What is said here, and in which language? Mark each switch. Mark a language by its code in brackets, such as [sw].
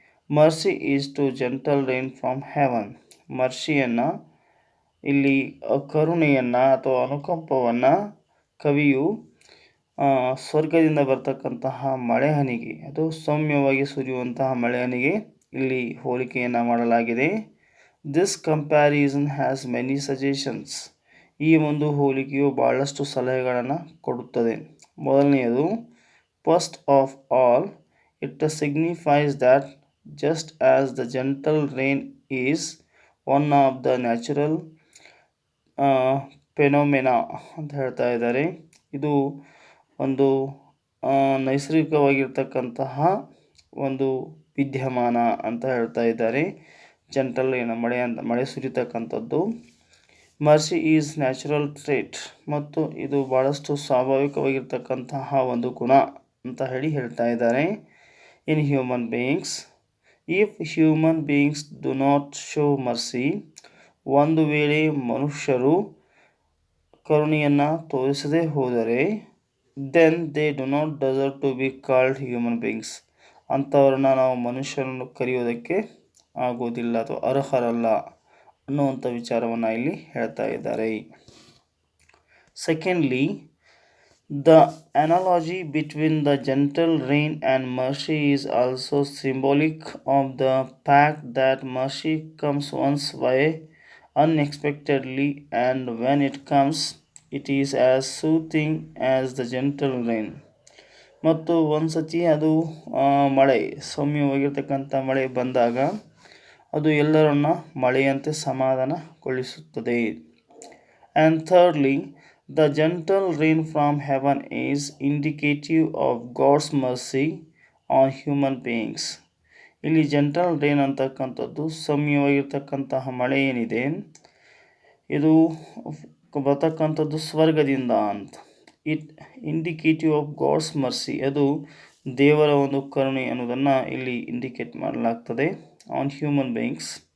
[en] mercy is to gentle rain from heaven, [kn] ಮರ್ಸಿಯನ್ನು ಇಲ್ಲಿ ಕರುಣೆಯನ್ನು ಅಥವಾ ಅನುಕಂಪವನ್ನು ಕವಿಯು ಸ್ವರ್ಗದಿಂದ ಬರ್ತಕ್ಕಂತಹ ಮಳೆಹನಿಗೆ, ಅದು ಸೌಮ್ಯವಾಗಿ ಸುರಿಯುವಂತಹ ಮಳೆಹನಿಗೆ ಇಲ್ಲಿ ಹೋಲಿಕೆಯನ್ನು ಮಾಡಲಾಗಿದೆ. [en] this comparison has many suggestions, [kn] ಈ ಒಂದು ಹೋಲಿಕೆಯು ಭಾಳಷ್ಟು ಸಲಹೆಗಳನ್ನು ಕೊಡುತ್ತದೆ. ಮೊದಲನೆಯದು, [en] first of all it signifies that just as the gentle rain is one of the natural phenomena [kn] ಅಂತ ಹೇಳ್ತಾ ಇದ್ದಾರೆ. ಇದು ಒಂದು ನೈಸರ್ಗಿಕವಾಗಿರ್ತಕ್ಕಂತಹ ಒಂದು ವಿದ್ಯಮಾನ ಅಂತ ಹೇಳ್ತಾ ಇದ್ದಾರೆ. ಜೆಂಟಲ್ ರೈನ್, ಮಳೆ ಸುರಿತಕ್ಕಂಥದ್ದು. [en] mercy is natural trait, [kn] ಮತ್ತು ಇದು ಭಾಳಷ್ಟು ಸ್ವಾಭಾವಿಕವಾಗಿರ್ತಕ್ಕಂತಹ ಒಂದು ಗುಣ ಅಂತ ಹೇಳ್ತಾ ಇದ್ದಾರೆ. [en] in human beings, if human beings do not show mercy, [kn] ಒಂದು ವೇಳೆ ಮನುಷ್ಯರು ಕರುಣೆಯನ್ನು ತೋರಿಸದೇ ಹೋದರೆ, [en] then they do not deserve to be called human beings, [kn] ಅಂಥವ್ರನ್ನ ನಾವು ಮನುಷ್ಯರನ್ನು ಕರೆಯೋದಕ್ಕೆ ಆಗೋದಿಲ್ಲ ಅಥವಾ ಅರ್ಹರಲ್ಲ ಅನ್ನುವಂಥ ವಿಚಾರವನ್ನು ಇಲ್ಲಿ ಹೇಳ್ತಾ ಇದ್ದಾರೆ. [en] Secondly, the analogy between the gentle rain and mercy is also symbolic of the fact that mercy comes once by unexpectedly, and when it comes, it is as soothing as the gentle rain. [kn] ಮತ್ತು ಒಂದು ಸತಿ ಅದು ಮಳೆ, ಸೌಮ್ಯವಾಗಿರ್ತಕ್ಕಂಥ ಮಳೆ ಬಂದಾಗ ಅದು ಎಲ್ಲರನ್ನ ಮಳೆಯಂತೆ ಸಮಾಧಾನಗೊಳಿಸುತ್ತದೆ. [en] And thirdly, the gentle rain from heaven is indicative of God's mercy on human beings. [kn] ಇಲ್ಲಿ ಜೆಂಟಲ್ ರೈನ್ ಅಂತಕ್ಕಂಥದ್ದು ಸೌಮ್ಯವಾಗಿರ್ತಕ್ಕಂತಹ ಮಳೆ ಏನಿದೆ, ಇದು ಬರ್ತಕ್ಕಂಥದ್ದು ಸ್ವರ್ಗದಿಂದ ಅಂತ. [en] it indicative of God's mercy, [kn] ಅದು ದೇವರ ಒಂದು ಕರುಣೆ ಅನ್ನೋದನ್ನು ಇಲ್ಲಿ ಇಂಡಿಕೇಟ್ ಮಾಡಲಾಗ್ತದೆ [en] On human beings.